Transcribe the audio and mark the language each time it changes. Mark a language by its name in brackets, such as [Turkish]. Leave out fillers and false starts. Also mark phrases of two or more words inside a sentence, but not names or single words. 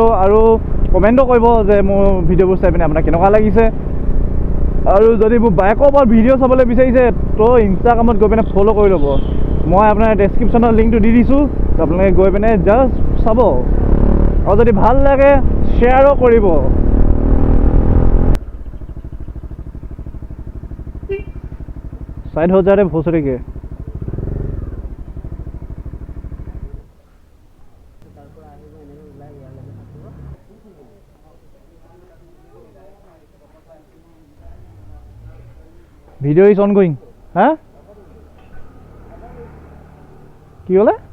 [Assamese] আৰু কমেণ্টো কৰিব যে মোৰ ভিডিঅ'বোৰ চাই পিনে আপোনাক কেনেকুৱা লাগিছে। আৰু যদি মোৰ বাইকৰ ওপৰত ভিডিঅ' চাবলৈ বিচাৰিছে তো ইনষ্টাগ্ৰামত গৈ পিনে ফ'ল' কৰি ল'ব। মই আপোনাৰ ডেছক্ৰিপশ্যনত লিংকটো দি দিছোঁ, তো আপোনালোকে গৈ পিনে জাষ্ট চাব, আৰু যদি ভাল লাগে শ্বেয়াৰো কৰিব। [Hindi] साइड हो जा रहे भोसड़ी के। [English] video is ongoing. [Bangla] হ্যাঁ কি হলে?